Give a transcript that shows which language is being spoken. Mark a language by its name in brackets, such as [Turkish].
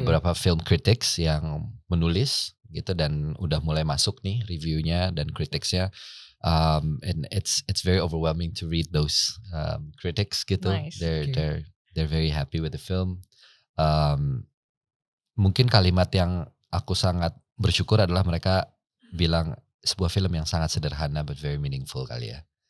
[Indonesian] beberapa film critics yang menulis gitu dan udah mulai masuk nih reviewnya dan criticsnya. [English] And it's very overwhelming to read those critics gitu. Nice. Okay. They're very happy with the film. [Indonesian] Mungkin kalimat yang aku sangat bersyukur adalah mereka bilang sebuah film yang sangat sederhana [English] but very meaningful [Indonesian] kali ya.